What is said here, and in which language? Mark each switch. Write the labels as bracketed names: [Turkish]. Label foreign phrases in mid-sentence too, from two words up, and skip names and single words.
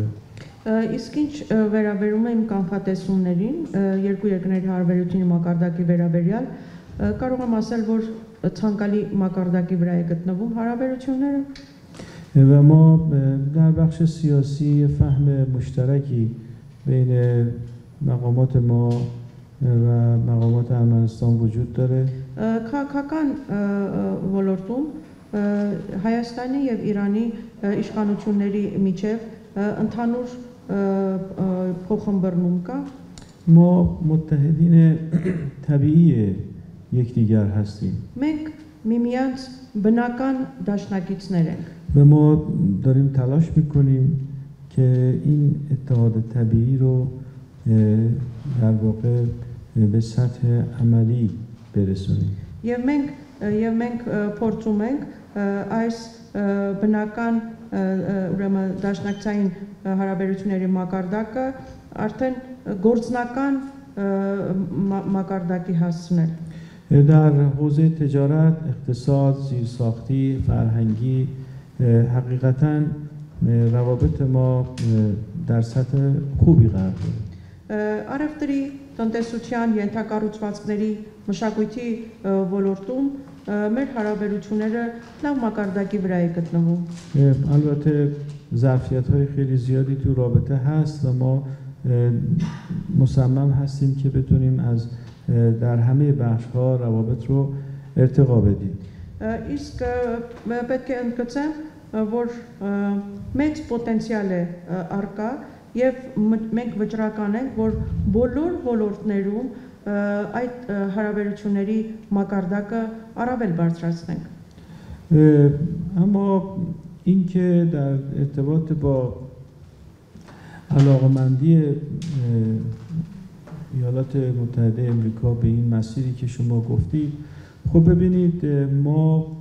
[Armenian] Իսկ ինչ վերաբերում է իմ կանխատեսումներին, երկու երկրների հարաբերությունի մակարդակի վերաբերյալ, կարող եմ ասել, որ ցանկալի մակարդակի վրա է գտնվում հարաբերությունները։ [Persian] و ما در بخش سیاسی فهم مشترکی بین مقامات ما و مقامات ارمنستان وجود داره. [Armenian] Քաղաքական ոլորտում Հայաստանի եւ Իրանի իշխանությունների միջև ընդհանուր փոխհմբռնում կա. [Persian] ما متحدین طبیعی یکدیگر هستیم. [Armenian] Մենք միմյանց բնական դաշնակիցներ ենք. [Persian] و ما داریم تلاش میکنیم که این اتحاد طبیعی رو در واقع به سطح عملی برسونیم. [Armenian] Եվ մենք փորձում ենք այս բնական ուրեմն դաշնակցային հարաբերությունների մակարդակը արդեն գործնական مکاردکی هستند. [Persian] در حوزه تجارت، اقتصاد، زیرساختی، فرهنگی حقیقتاً روابط ما در سطح خوبی قرار داره. [Armenian] Արևտրի տնտեսության ենթակառուցվածքների մշակույթի ոլորտում մեր հարաբերությունները լավ մակարդակի վրա է գտնվում. [Persian] البته ظرفیت‌های خیلی زیادی تو رابطه هست و ما مصمم هستیم که بتونیم از در همه بخش‌ها روابط رو ارتقا بدیم. [Armenian] Իսկ պետք է ընդգծեմ, որ մեծ պոտենցիալ է առկա եւ մենք վճռական ենք, որ բոլոր ոլորտներում այդ հարաբերությունների մակարդակը առավել բարձրացնենք. [Persian] اما اینکه در ارتباط با علاقمندی ایالات متحده آمریکا به این مسیری که شما گفتید، خب ببینید ما